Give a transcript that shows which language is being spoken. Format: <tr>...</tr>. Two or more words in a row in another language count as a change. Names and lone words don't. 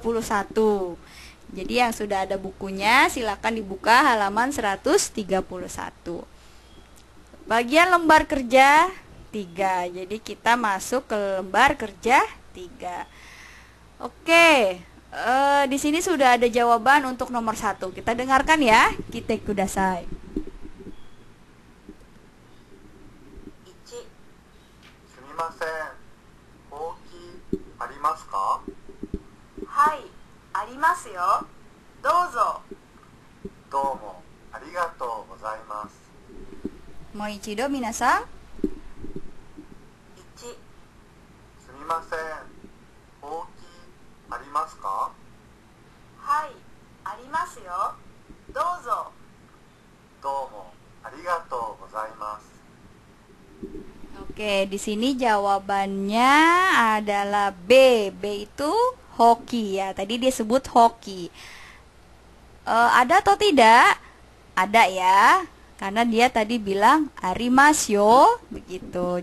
<id>Jadi yang sudah ada bukunya silakan dibuka halaman 131. Bagian lembar kerja 3. Jadi kita masuk ke lembar kerja 3. Oke, di sini sudah ada jawaban untuk nomor 1. Kita dengarkan ya.</id> <ja>聞いてください. 1. すみません。ほうきありますか？はい、ありますよ。どうぞ。どうもありがとうございます。もう一度皆さん。 1. すみません。ほうきありますか？はい、ありますよ。どうぞ。どうもありがとうございます。</ja> <id>Oke, di sini jawabannya adalah B. B itu hoki ya. Tadi dia sebut hoki. Ada atau tidak? Ada ya. Karena dia tadi bilang arimasu, begitu.</id>